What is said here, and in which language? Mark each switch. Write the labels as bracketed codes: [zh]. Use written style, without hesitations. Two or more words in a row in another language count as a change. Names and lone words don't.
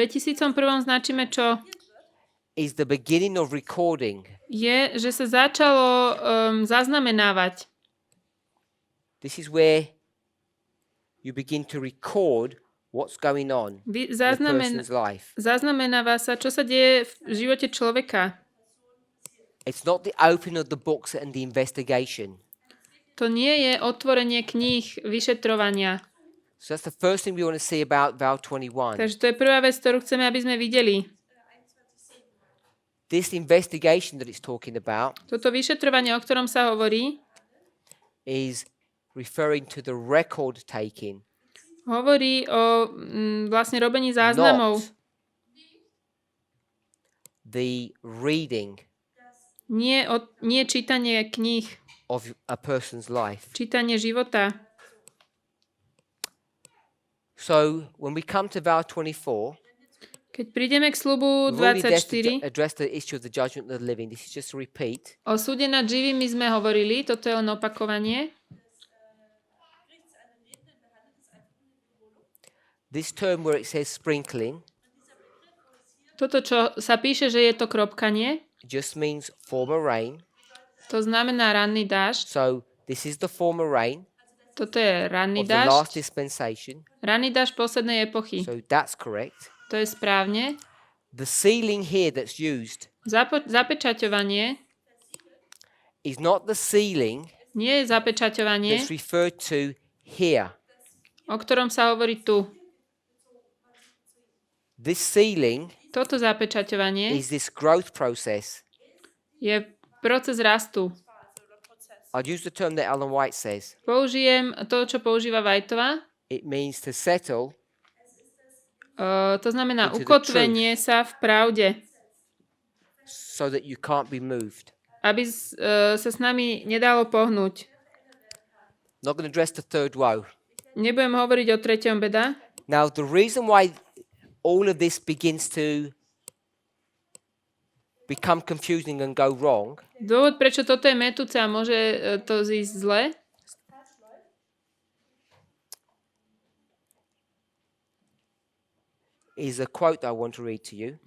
[sk] V 2001 značíme čo? [en] is the beginning of recording. [sk] je, že sa začalo zaznamenávať. [en] This is where you begin to record what's going on in a person's life. [sk] Zaznamenáva sa, čo sa deje v živote človeka. [en] It's not the opening of the books and the investigation. [sk] To nie je otvorenie kníh vyšetrovania. [en] So that's the first thing we want to see about vow 21. [sk] Takže to je prvá vec, ktorú chceme, aby sme videli. [en] This investigation that it's talking about [sk] Toto vyšetrovanie, o ktorom sa hovorí, [en] is referring to the record taking, [sk] hovorí o vlastne robení záznamov. [en] not the reading [sk] Nie čítanie kníh, [en] of a person's life. [sk] čítanie života. [en] So when we come to vow 24, [sk] Keď prídeme k sľubu we've already 24, [en] addressed the issue of the judgment of the living. This is just a repeat. [sk] o súde nad živými sme hovorili, toto je len opakovanie. [en] This term where it says sprinkling [sk] Toto, čo sa píše, že je to kropkanie, [en] just means former rain. [sk] to znamená ranný dážď. [en] So this is the former rain [sk] Toto je ranný [en] of the last [sk] dážď. [en] dispensation. [sk] Ranný dážď poslednej epochy. [en] So that's correct. [sk] To je správne. [en] The sealing here that's used [sk] Zapečaťovanie [en] is not the sealing [sk] nie je zapečaťovanie, [en] that's referred to here. [sk] o ktorom sa hovorí tu. [en] This sealing [sk] Toto zapečaťovanie [en] is this growth process. [sk] je proces rastu. [en] I'd use the term that Ellen White says. [sk] Použijem to, čo používa Whiteová. [en] It means to settle [sk] To znamená [en] Into the [sk] ukotvenie sa v pravde, [en] so that you can't be moved. [sk] aby sa s nami nedalo pohnúť. [en] Not going to address the third woe. [sk] Nebudem hovoriť o treťom beda. [en] Now, the reason why all of this begins to become confusing and go wrong [sk] Dôvod, prečo toto je mätúce a môže to zísť zle, [en] is a quote I want to read to you.